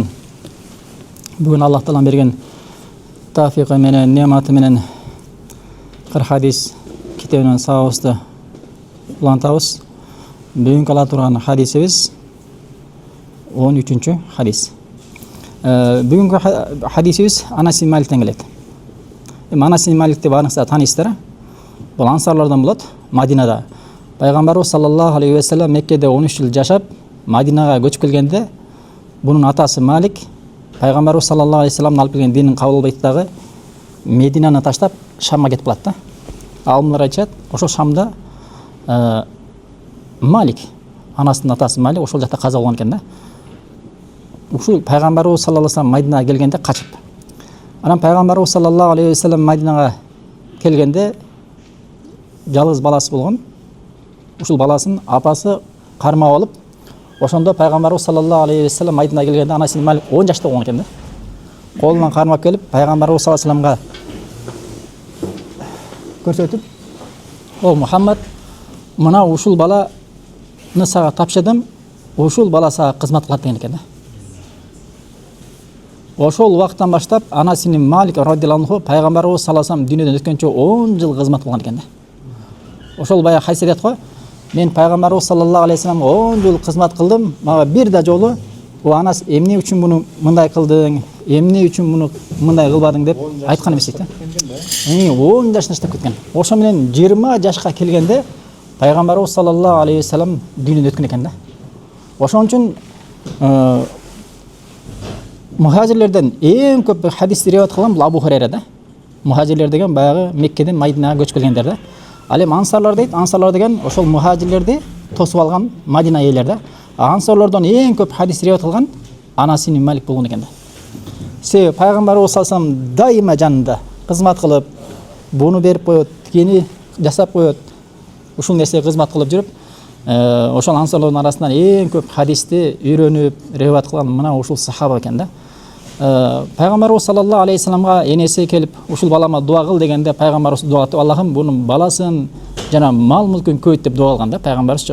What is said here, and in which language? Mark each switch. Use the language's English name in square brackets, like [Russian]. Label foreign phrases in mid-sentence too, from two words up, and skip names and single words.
[Kyrgyz] Бүгін Аллах Таала берген тафиқы менен, нематы менен қыр хадис китебинен сабабызды улантабыз. Бүгүнкү ала турган хадисибиз 13-чү хадис. Бүгүнкү хадисибиз Анас ибн Маликтен келет. Анас ибн Маликти баарыңыздар таанайсыздар. Бул ансарлардан болот. Мадинада пайгамбарыбыз [Arabic] صلى الله عليه وسلم [Kyrgyz] Меккеде 13 жыл жашап, Мадинага көчүп келгенде, бунун атасы Малик пайгамбарыбыз [Arabic] صلى الله عليه وسلم [Kyrgyz] алып келген динин кабыл албайт дагы Мединаны таштап Шамга кетип калат да. Алымдар айтышат, ошол Шамда Малик, анасынын атасы Малик ошол жакта каза болгон экен да. Ушул пайгамбарыбыз [Arabic] صلى الله عليه وسلم [Kyrgyz] Мадинага келгенде качып. Анан пайгамбарыбыз [Arabic] صلى الله عليه وسلم [Kyrgyz] Мадинага келгенде жалгыз баласы болгон. Ушул баласын апасы кармап алып, ошондо пайгамбарыбыз [Arabic] صلى الله عليه وسلم [Kyrgyz] Мадинага келгенде Анас ибн Малик 10 жашта болгон экен да. Колунан кармап келип пайгамбарыбыз [Arabic] صلى الله عليه وسلم [Kyrgyz] көрсөтүп, "О Мухаммад, мына ушул баланы сага тапшырдым, ушул бала сага кызмат кылат" деген экен да. Ошол убакыттан баштап Анас ибн Малик радhiyallahu пайгамбарыбыз [Arabic] صلى الله عليه وسلم [Kyrgyz] дүйнөдөн өткөнчө 10 жыл кызмат кылган экен да. Ошол бая хайсият го, мен пайгамбарыбыз [Arabic] صلى الله عليه وسلم [Kyrgyz] 10 жыл кызмат кылдым, мага бир да жолу "О Анас, эмне үчүн муну мындай кылдың, эмне үчүн муну мындай кылбадың" деп айткан эмес дейт да. 10 жашында иштеп кеткен. Ошо менен 20 жашка келгенде пайгамбарыбыз [Arabic] صلى الله عليه وسلم [Kyrgyz] дүйнөдөн өткөн экен да. Ошон үчүн мухажирлерден эң көп хадисти риwayat кылган бул Абу Хурайра да. Мухажирлер деген баягы Меккеден Мадинага көчүп келгендер да. Ал эми ансарлар дейт, ансарлар деген ошол мухажирлерди тосуп алган Мадина элер да. Ансарлардан эң көп хадис риwayat кылган Анас ибн Малик болгон экен да. Себеби пайгамбарыбыз [Arabic] صلى الله عليه وسلم [Kyrgyz] дайыма жанында кызмат кылып, буну берип коет, тигини жасап коет. Ушул нерсе кызмат кылып жүрүп, ошол ансарлардын арасынан эң көп хадисти үйрөнүп, риwayat кылган мына ушул сахаба экен да. Пайгамбарыбыз [Arabic] صلى الله عليه وسلم [Kyrgyz] энеси келип, ушул балама дуа кыл дегенде пайгамбарыбыз дуа кылып, Аллахым бунун баласын жана мал мүлкүн көйт деп дуа кылган да пайгамбарыбызчы.